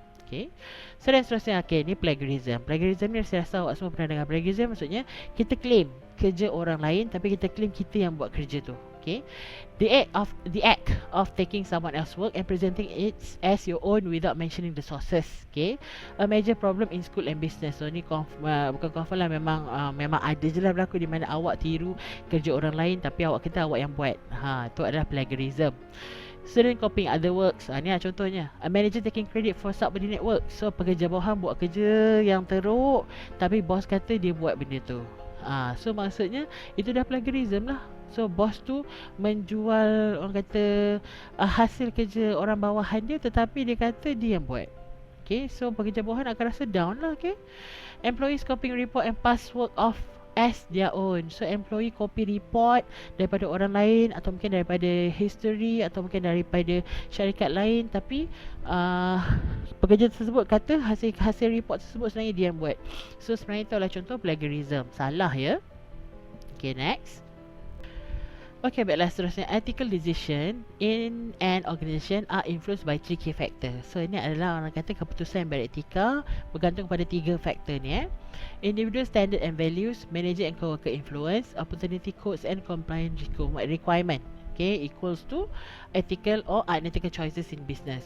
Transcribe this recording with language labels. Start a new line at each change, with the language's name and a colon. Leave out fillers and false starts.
Malay: Okay, so dan seterusnya, okay, ni plagiarism. Plagiarism ni saya rasa awak semua pernah dengar. Plagiarism maksudnya kita claim kerja orang lain, tapi kita claim kita yang buat kerja tu.
English: Okay, the act of taking someone else's work and presenting it as your own without mentioning the sources. Okay, a major problem in school and business.
Malay: So ni bukan confirm lah, memang ada je lah berlaku, di mana awak tiru kerja orang lain tapi awak kata awak yang buat. Tu adalah plagiarism.
English: Student copying other works.
Malay: Ni lah contohnya.
English: A manager taking credit for subordinate work.
Malay: So pekerja bawahan buat kerja yang teruk, tapi bos kata dia buat benda tu. So maksudnya itu dah plagiarism lah. So bos tu menjual orang kata hasil kerja orang bawahan dia, tetapi dia kata dia yang buat. Okay, so pekerja bawahan akan rasa down lah.
English: Okay, employees copying report and past work off as their own.
Malay: So employee copy report daripada orang lain, atau mungkin daripada history, atau mungkin daripada syarikat lain, tapi pekerja tersebut kata hasil report tersebut sebenarnya dia yang buat. So sebenarnya itu adalah contoh plagiarism. Salah ya. Okay, next. Okay, baiklah, seterusnya.
English: Ethical decision in an organisation are influenced by 3 key factors.
Malay: So ini adalah orang kata keputusan yang beretika bergantung pada 3 faktor ni.
English: Individual standard and values, manager and co-worker influence, opportunity codes and compliance requirement. Okay, equals to ethical or unethical choices in business.